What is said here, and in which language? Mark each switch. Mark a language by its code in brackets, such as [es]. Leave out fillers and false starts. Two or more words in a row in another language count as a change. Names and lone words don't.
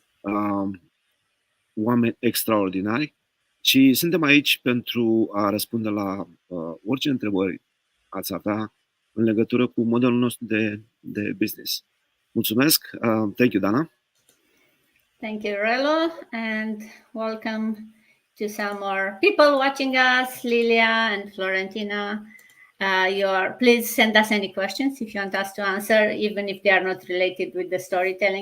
[ro] oameni extraordinari și suntem aici pentru a răspunde la orice întrebări ați avea în legătură cu modelul nostru de business. Mulțumesc! [en] Thank you, Dana! Thank you, Relo, and welcome to some more people watching us, Lilia and Florentina. Please send us any questions if you want us to answer, even if they are not related with the storytelling.